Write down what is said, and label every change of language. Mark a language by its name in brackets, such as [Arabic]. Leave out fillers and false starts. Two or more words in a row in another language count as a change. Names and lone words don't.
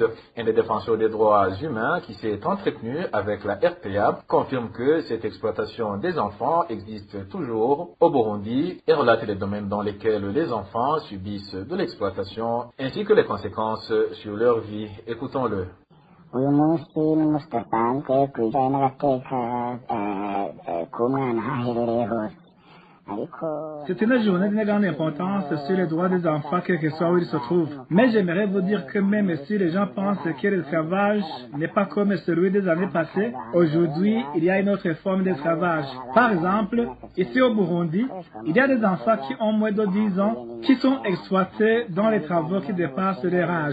[French] Un des défenseurs des droits humains qui s'est entretenu avec la RPA confirme que cette exploitation des enfants existe toujours au Burundi et relate les domaines dans lesquels les enfants subissent de l'exploitation ainsi que les conséquences sur leur vie. Écoutons-le. [Rundi] uyu munsi ni umunsi udasanzwe ku bijyanye n'agateka k'umwana aho aherereye hose. [French] C'est une journée d'une grande importance sur les droits des enfants, quel que soit où ils se trouvent. Mais j'aimerais vous dire que même si les gens pensent que l'esclavage n'est pas comme celui des années passées, aujourd'hui, il y a une autre forme d'esclavage. Par exemple, ici au Burundi, il y a des enfants qui ont moins de 10 ans qui sont exploités dans les travaux qui dépassent leur âge.